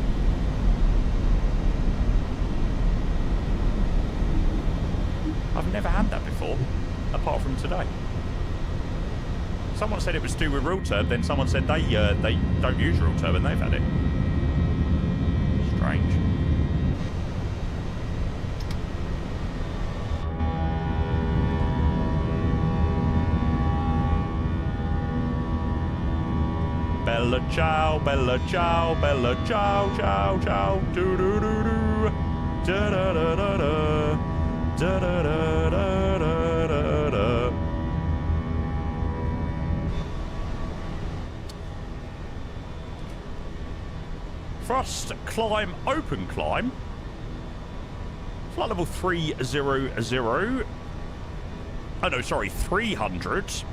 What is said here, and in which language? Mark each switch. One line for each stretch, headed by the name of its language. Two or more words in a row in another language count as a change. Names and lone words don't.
English: I've never had that before, apart from today. Someone said it was to do with real turb, then someone said they don't use real turb and they've had it. Strange.
Italian: Bella ciao, bella ciao, bella ciao, ciao, ciao, doo doo doo doo, da da da da da, da da da da da da.
English: Thrust climb, open climb. Flight level 300. Oh no, sorry, 300.